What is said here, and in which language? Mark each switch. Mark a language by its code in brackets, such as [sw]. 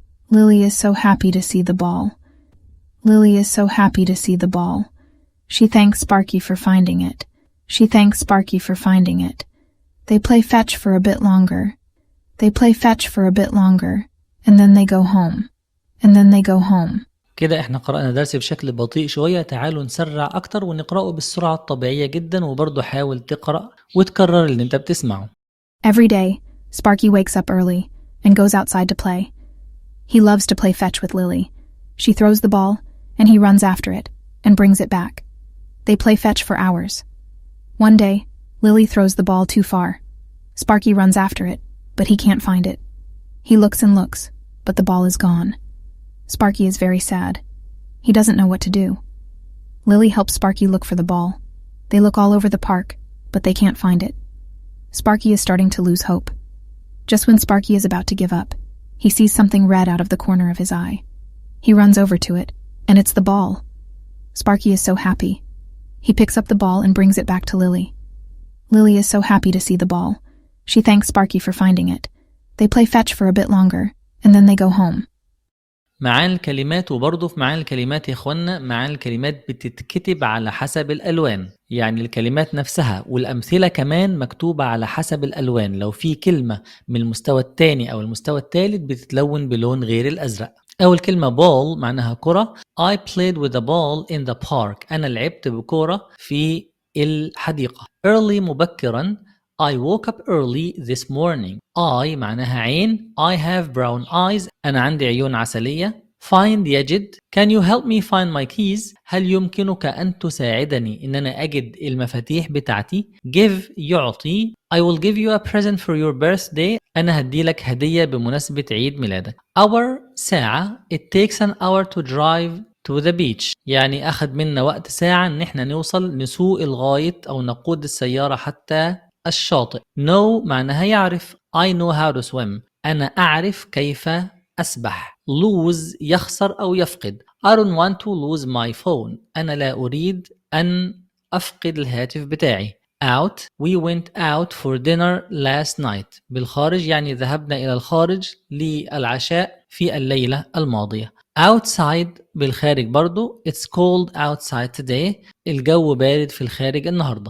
[en] Lily is so happy to see the ball. Lily is so happy to see the ball. She thanks Sparky for finding it. She thanks Sparky for finding it. They play fetch for a bit longer. They play fetch for a bit longer. And then they go home. And then they go home. [ar] كده احنا قرأنا درس بشكل بطيء شوية. تعالوا نسرع أكتر ونقرأه بالسرعة الطبيعية جدا، وبرضه حاول تقرأ وتكرر اللي انت بتسمعه. [en] Every day, Sparky wakes up early and goes outside to play. He loves to play fetch with Lily. She throws the ball, and he runs after it and brings it back. They play fetch for hours. One day, Lily throws the ball too far. Sparky runs after it, but he can't find it. He looks and looks, but the ball is gone. Sparky is very sad. He doesn't know what to do. Lily helps Sparky look for the ball. They look all over the park, but they can't find it. Sparky is starting to lose hope. Just when Sparky is about to give up, he sees something red out of the corner of his eye. He runs over to it, and it's the ball. Sparky is so happy. He picks up the ball and brings it back to Lily. Lily is so happy to see the ball. She thanks Sparky for finding it. They play fetch for a bit longer, and then they go home. [ar] معاني الكلمات. وبرضه في معاني الكلمات يا اخوانا، معاني الكلمات بتتكتب على حسب الألوان. يعني الكلمات نفسها والأمثلة كمان مكتوبة على حسب الألوان. لو في كلمة من المستوى الثاني أو المستوى الثالث بتتلون بلون غير الأزرق. أول كلمة ball معناها كرة. [en] I played with a ball in the park. [ar] أنا لعبت بكرة في الحديقة. early مبكرا. [en] I woke up early this morning. [ar] I معناها عين. [en] I have brown eyes. [ar] أنا عندي عيون عسلية. Find يجد. [en] Can you help me find my keys? [ar] هل يمكنك أن تساعدني إن أنا أجد المفاتيح بتاعتي؟ Give يعطي. [en] I will give you a present for your birthday. [ar] أنا هدي لك هدية بمناسبة عيد ميلادك. Hour ساعة. [en] It takes an hour to drive to the beach. [ar] يعني أخذ منا وقت ساعة إن إحنا نسوق الغاية أو نقود السيارة حتى الشاطئ. Know معناها يعرف. [en] I know how to swim. [ar] أنا أعرف كيف أسبح. lose يخسر أو يفقد. [en] I don't want to lose my phone. [ar] أنا لا أريد أن أفقد الهاتف بتاعي. [en] out. We went out for dinner last night. [ar] بالخارج يعني ذهبنا إلى الخارج للعشاء في الليلة الماضية. outside بالخارج برضو. [en] It's cold outside today. [ar] الجو بارد في الخارج النهاردة.